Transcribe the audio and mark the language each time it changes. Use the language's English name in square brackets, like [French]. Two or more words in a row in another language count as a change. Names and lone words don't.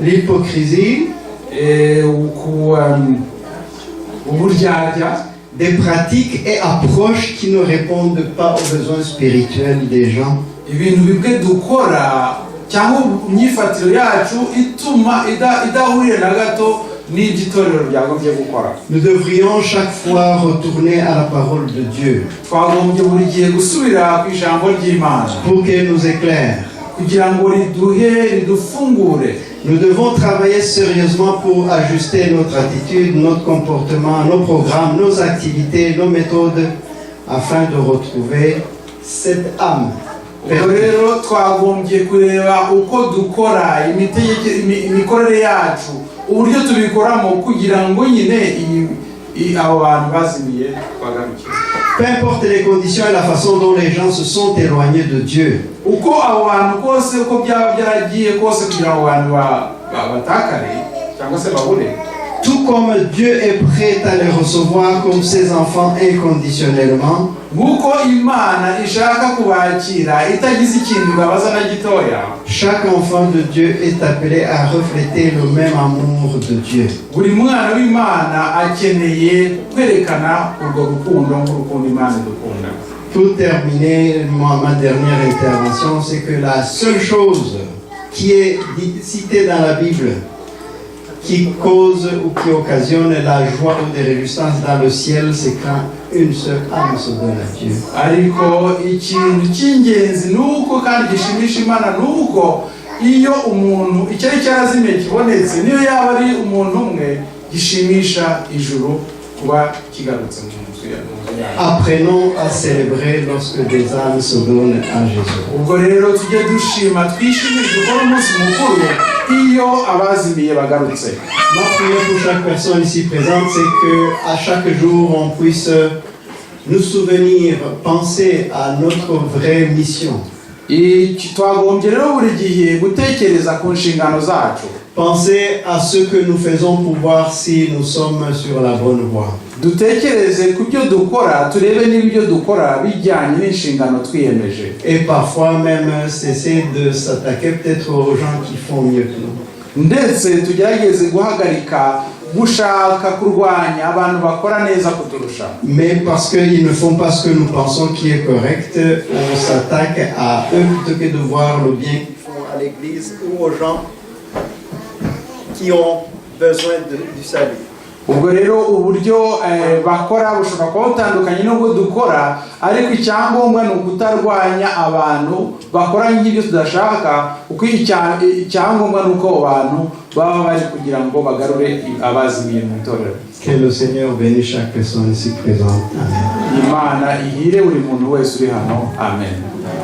[French] L'hypocrisie, [Kinyarwanda] uburyarya, [French] des pratiques et approches qui ne répondent pas aux besoins spirituels des gens. [Kinyarwanda] ibintu bimwe dukora cyangwa imyifatiro yacu ituma idahuriye na gato n'igitorero ryagombye gukora. [French] Nous devrions chaque fois retourner à la parole de Dieu [Kinyarwanda] twagombye buri gihe gusubira ku ijambo ry'Imana [French] pour qu'elle nous éclaire. [Kinyarwanda] kugira ngo ridufungure. [French] Nous devons travailler sérieusement pour ajuster notre attitude, notre comportement, nos programmes, nos activités, nos méthodes, afin de retrouver cette âme. [Kinyarwanda] ubwo rero twagombye kureba uko dukora imikorere yacu, uburyo tubikoramo kugira ngo nyine abo bantu bazimiye bagarukire. [French] Peu importe les conditions et la façon dont les gens se sont éloignés de Dieu. [Kinyarwanda] uko abo bantu kose uko byaba byaragiye kose kugira ngo abantu batakare cyangwa se babure, [French] Tout comme Dieu est prêt à les recevoir comme ses enfants inconditionnellement, [Kinyarwanda] nk'uko Imana ishaka kubakira itagize ikintu babaza na gitoya, [French] chaque enfant de Dieu est appelé à refléter le même amour de Dieu. [Kinyarwanda] buri mwana w'Imana akeneye kwerekana urwo rukundo nk'urukundo Imana idukunda. [French] Pour terminer, ma dernière intervention, c'est que la seule chose qui est citée dans la Bible qui cause ou qui occasionne la joie ou des réjouissances dans le ciel, c'est quand une seule âme se donne à Dieu. [Kinyarwanda] ariko ikintu cy'ingenzi nuko kandi gishimisha Imana nuko iyo umuntu icyari cyarazimiye kibonetse, niyo yaba ari umuntu umwe, gishimisha ijuru kuba kigarutse mu nzu yawe. [French] Apprenons à célébrer lorsque des âmes se donnent à Jésus. [Kinyarwanda] ubwo rero tujye dushima twishimire dukora umunsi mukuru iyo abazimiye bagarutse. [French] Ma prière pour chaque personne ici présente, c'est que à chaque jour, on puisse nous souvenir, penser à notre vraie mission. [Kinyarwanda] twagombye rero buri gihe gutekereza ku nshingano zacu, [French] Penser à ce que nous faisons pour voir si nous sommes sur la bonne voie. [Kinyarwanda] dutekereze ku byo dukora, turebe niba ibyo dukora bijyanye n'inshingano twiyemeje. [French] Et parfois même cesser de s'attaquer peut-être aux gens qui font mieux que nous. [Kinyarwanda] Ndetse tugerageze guhagarika gushaka kurwanya abantu bakora neza kuturusha. [French] Mais parce qu'ils ne font pas ce que nous pensons qui est correct, on s'attaque à eux plutôt que de voir le bien qu'ils font à l'église ou aux gens qui ont besoin du salut. [Kinyarwanda] Ubwo rero uburyo bakora bushobora kuba butandukanye n'ubwo dukora, ariko icyangombwa ni ukutarwanya abantu bakora nk'ibyo tudashaka, kuko icyangombwa ni uko abantu baba bari kugira ngo bagarure abazimiye mu itorero. [French] Que le Seigneur bénisse chaque personne ici présente. Amen. [Kinyarwanda] Imana ihire buri muntu wese uri hano. Amen.